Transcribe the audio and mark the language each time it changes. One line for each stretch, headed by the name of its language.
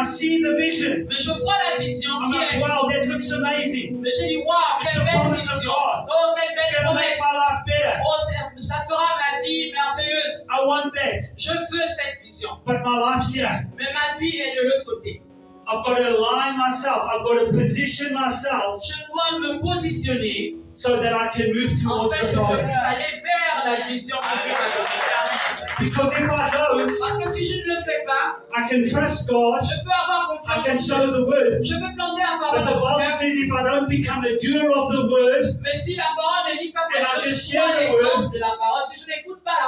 English: I see the vision.
French: mais je vois la vision
English: I'm
French: qui
English: like,
French: est.
English: wow, that looks amazing.
French: Mais j'ai dit, waouh,
English: It's
French: quelle
English: the
French: belle
English: promise of
French: vision.
English: God.
French: Oh, quelle
English: It's
French: belle
English: going to make
French: promesse.
English: my life better.
French: Oh, ça fera ma vie merveilleuse.
English: I want that,
French: Je veux cette vision.
English: but my life's here.
French: Mais ma vie est de l'autre côté.
English: I've got to align myself. I've got to position myself
French: Je dois me positionner
English: so that I can move
French: En
English: towards
French: fait,
English: the
French: que je
English: promise.
French: puisse aller vers la vision que Dieu m'a donnée.
English: Because if I don't,
French: Parce que si je ne le fais pas,
English: I can trust God,
French: je peux avoir
English: I
French: confiance
English: can
French: en Dieu.
English: sow the word.
French: Je peux planter la
English: But
French: parole
English: the
French: dans mon
English: Bible
French: cœur.
English: says if I don't become a doer of the word,
French: Mais si la parole ne dit pas que
English: And I
French: je
English: just
French: sois
English: hear the
French: l'exemple
English: word,
French: de la parole, si je n'écoute pas la